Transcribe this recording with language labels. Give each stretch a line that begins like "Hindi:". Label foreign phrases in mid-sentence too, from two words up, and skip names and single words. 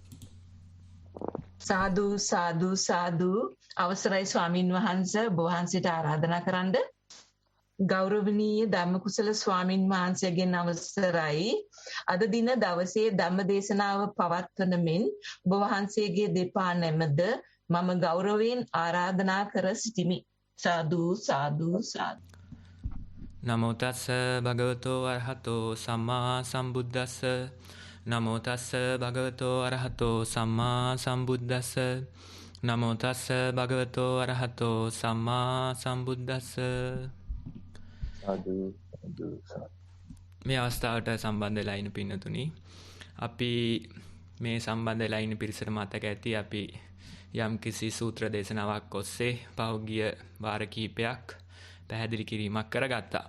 Sinhala: සාදු අවසරයි ස්වාමින් වහන්සේ ඔබ වහන්සේට ආරාධනා කරන්න. ගෞරවනීය ධම්මකුසල ස්වාමින් වහන්සේගෙන් අවසරයි. අද දින දවසේ ධම්ම දේශනාව පවත්වන මෙන් ඔබ වහන්සේගේ දෙපා නැමද මම ගෞරවයෙන් ආරාධනා කර සිටිමි. සාදු.
Pali: නමෝ තස්ස භගවතෝ අරහතෝ සම්මා සම්බුද්දස්ස. නමෝ තස්ස භගවතෝ අරහතෝ සම්මා සම්බුද්දස්ස. නමෝ තස්ස භගවතෝ අරහතෝ සම්මා සම්බුද්දස්ස.
Sinhala: මේ අවස්ථාවට සම්බන්ධ වෙලා ඉන්න පින්නතුනි, අපි මේ සම්බන්ධ වෙලා ඉන්න පිරිසට මතක ඇති අපි යම් කිසි සූත්‍ර දේශනාවක් ඔස්සේ පහුගිය වාර කිහිපයක් පැහැදිලි කිරීමක් කරගත්තා.